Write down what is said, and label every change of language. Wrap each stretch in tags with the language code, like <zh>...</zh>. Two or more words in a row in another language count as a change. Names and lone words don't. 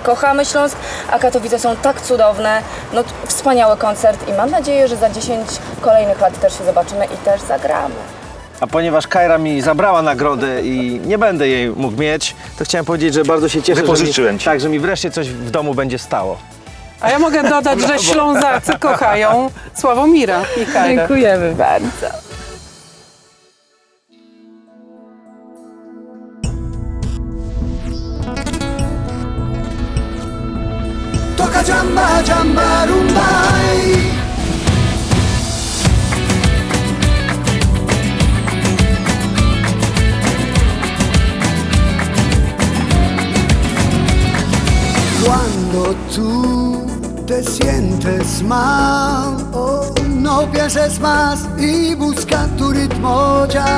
<pl>Kochamy Śląsk, a Katowice są tak cudowne. No, wspaniały koncert i mam nadzieję, że za 10 kolejnych lat też się zobaczymy i też zagramy. A ponieważ Kajra mi zabrała nagrodę i nie będę jej mógł mieć, to chciałem powiedzieć, że bardzo się cieszę, Wypożyczyłem ci. Tak, że mi wreszcie coś w domu będzie stało. A ja mogę dodać, że Ślązacy kochają Sławomira i Kajrę. Dziękujemy bardzo.</pl> <es>Toca jamba, jamba, rumbay. Cuando tú te sientes mal, oh, no pienses más y busca tu ritmo ya.</es>